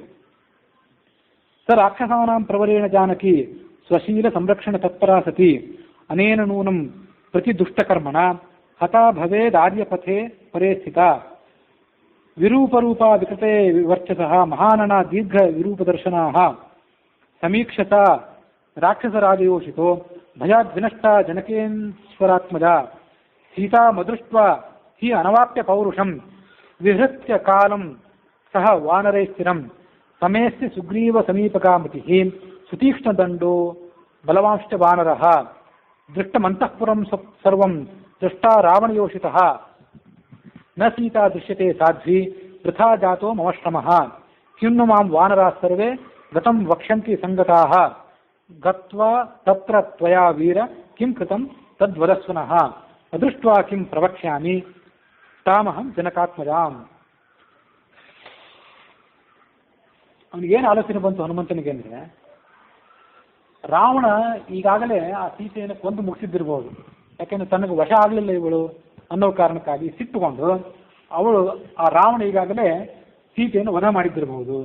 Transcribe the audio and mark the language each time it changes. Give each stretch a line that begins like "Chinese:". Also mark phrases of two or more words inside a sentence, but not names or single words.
Sanskrit: ಸ ರಾಕ್ಷಸಾನಾಂ ಪ್ರವರೇಣ ಜಾನಕಿ ಸ್ವಶೀಲ ಸಂರಕ್ಷಣ ತತ್ಪರಾ ಸತಿ ಅನೇನ ನೂನಂ ಪ್ರತಿ ದುಷ್ಟಕರ್ಮಣ ಹತಾ ಭವೇದಾರ್ಯಪಥೆ ಪರೇ ಸ್ಥಿತ ವಿರೂಪರೂಪ ವಿಕೃತೆ ವಿವರ್ಚಸಃ ಮಹಾನನ ದೀರ್ಘ ವಿರೂಪದರ್ಶನಾ ಸಮೀಕ್ಷತ ರಾಕ್ಷಸರಾಜಯೋಷಿತೋ ಭಯಾದ್ ವಿನಷ್ಟ ಜನಕೇಶ್ವರಾತ್ಮಜ ಸೀತಾ ಮದೃಷ್ಟ್ವಾ ಹಿ ಅನವಾಪ್ಯ ಪೌರುಷಂ ವಿಹೃತ್ಯ ಕಾಲಂ ಸಹ ವಾನರೈ ಸ್ಥಿರಂ ಸಮೇಸ್ಯ ಸುಗ್ರೀವ ಸಮೀಪಕಾಮತಿ ಸುತೀಕ್ಷ್ಣದಂಡೋ ಬಲವಾಂಶ್ಚ ವಾನರಃ ದೃಷ್ಟಮಂತಃಪುರಂ ಸರ್ವಂ ದೃಷ್ಟಾ ರಾವಣಯೋಷಿತಃ ನ ಸೀತಾ ದೃಶ್ಯತೆ ಸಾಧ್ವಿ ವೃಥಾ ಜಾತೋ ಮಮ ಶ್ರಮಃ ಕಿನ್ನು ಮಾಂ ವಾನರಾಃ ಸರ್ವೇ ಗತಂ ವಕ್ಷ್ಯಂತಿ ಸಂಗತಾಃ ಗತ್ವಾ ತತ್ರ ತ್ವಯಾ ವೀರ ಕಿಂ ಕೃತಂ ತದ್ವದಸ್ವನಃ ಅದೃಷ್ಟ್ವಾ ಕಿಂ ಪ್ರವಕ್ಷ್ಯಾಮಿ ತಾಮಹಂ ಜನಕಾತ್ಮಜಾಂ.
Kannada: ಅವನಿಗೇನು ಆಲೋಚನೆ ಬಂತು ಹನುಮಂತನಿಗೆ ಅಂದರೆ, ರಾವಣ ಈಗಾಗಲೇ ಆ ಸೀತೆಯನ್ನು ಕೊಂದು ಮುಗಿಸಿದ್ದಿರ್ಬೋದು. ಯಾಕೆಂದ್ರೆ ತನಗೆ ವಶ ಆಗಲಿಲ್ಲ ಇವಳು ಅನ್ನೋ ಕಾರಣಕ್ಕಾಗಿ ಸಿಟ್ಟುಕೊಂಡು ಅವಳು ಆ ರಾವಣ ಈಗಾಗಲೇ ಸೀತೆಯನ್ನು ವಧ ಮಾಡಿದ್ದಿರಬಹುದು.